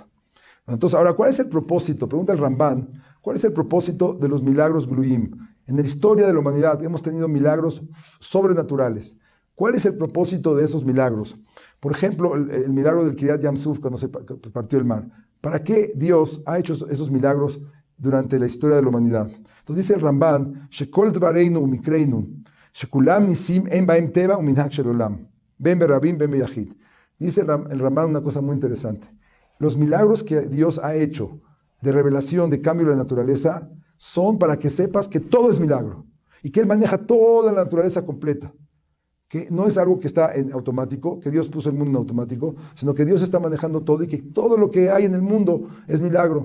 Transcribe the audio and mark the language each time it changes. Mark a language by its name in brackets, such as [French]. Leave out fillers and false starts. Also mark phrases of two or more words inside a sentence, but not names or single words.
[Spanish] Entonces, ahora, ¿cuál es el propósito? Pregunta el Ramban, ¿cuál es el propósito de los milagros Gluim? En la historia de la humanidad hemos tenido milagros sobrenaturales. ¿Cuál es el propósito de esos milagros? Por ejemplo, el milagro del [Hebrew] קריעת ים סוף, [Spanish] cuando se partió el mar. ¿Para qué Dios ha hecho esos milagros durante la historia de la humanidad? Entonces dice el Ramban, [Hebrew] שכל דברינו ומקרינו שכולם נסים אין בהם טבע ומנהגו של עולם. בין ברבים בין ביחיד. [Spanish] Dice el Ramban una cosa muy interesante. Los milagros que Dios ha hecho de revelación, de cambio de la naturaleza, son para que sepas que todo es milagro y que Él maneja toda la naturaleza completa. Que no es algo que está en automático, que Dios puso el mundo en automático, sino que Dios está manejando todo y que todo lo que hay en el mundo es milagro.